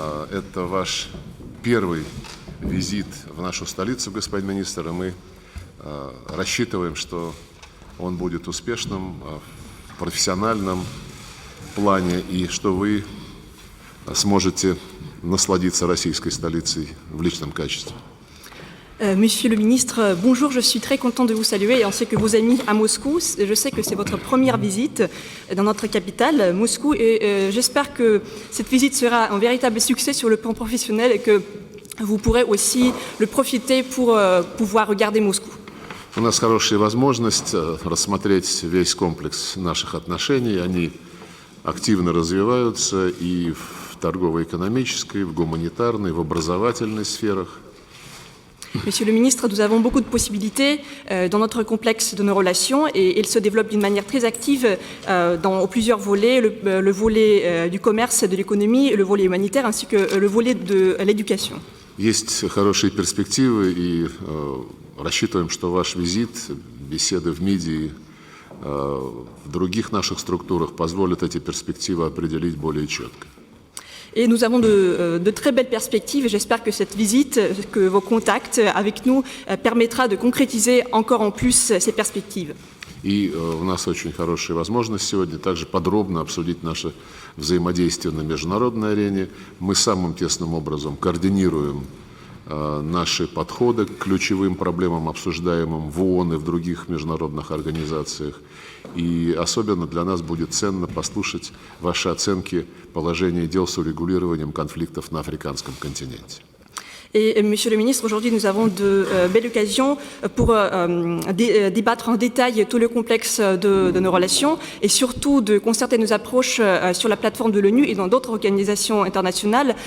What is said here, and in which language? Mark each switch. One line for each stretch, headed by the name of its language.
Russian: Это ваш первый визит в нашу столицу, господин министр, и мы рассчитываем, что он будет успешным в профессиональном плане и что вы сможете насладиться российской столицей в личном качестве.
French: Monsieur le ministre, bonjour, je suis très content de vous saluer ainsi que vos amis à Moscou. Je sais que c'est votre première visite dans notre capitale, Moscou, et j'espère que cette visite sera un véritable succès sur le plan professionnel et que vous pourrez aussi le profiter pour pouvoir regarder Moscou.
Russian: У нас хорошая возможность рассмотреть весь комплекс наших отношений. Они активно развиваются и в торгово-экономической, в гуманитарной, в образовательной сферах.
French: Monsieur le ministre, nous avons beaucoup de possibilités dans notre complexe de nos relations et il se développe d'une manière très active dans plusieurs volets, le volet du commerce, de l'économie, le volet humanitaire ainsi que le volet de l'éducation.
Russian: Есть хорошие перспективы и рассчитываем, что ваш визит, беседы в МИДе, в других наших структурах позволят эти перспективы определить более четко.
French: Et nous avons de très belles perspectives et j'espère que cette visite, que vos contacts avec nous permettra de concrétiser encore en plus ces perspectives.
Russian: И у нас очень хорошая возможность сегодня также подробно обсудить наше взаимодействие на международной арене. Мы самым тесным образом координируем наши подходы к ключевым проблемам, обсуждаемым в ООН и в других международных организациях. И особенно для нас будет ценно послушать ваши оценки положения дел с урегулированием конфликтов на африканском континенте.
French: Et Monsieur le ministre, aujourd'hui nous avons de belles occasions pour débattre en détail tout le complexe de nos relations et surtout de concerter nos approches sur la plateforme de l'ONU et dans d'autres organisations internationales.